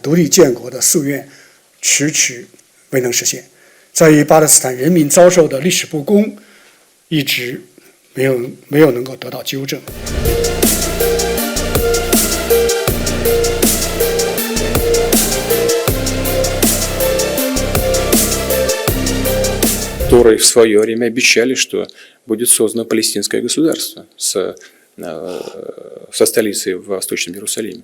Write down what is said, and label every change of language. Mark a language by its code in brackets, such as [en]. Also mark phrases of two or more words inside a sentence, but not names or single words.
[zh] 独立建国的夙愿迟迟未能实现，在于巴勒斯坦人民遭受的历史不公一直没有能够得到纠正。 [ru] которые в свое время обещали, что будет создано палестинское государство со столицей в Восточном Иерусалиме.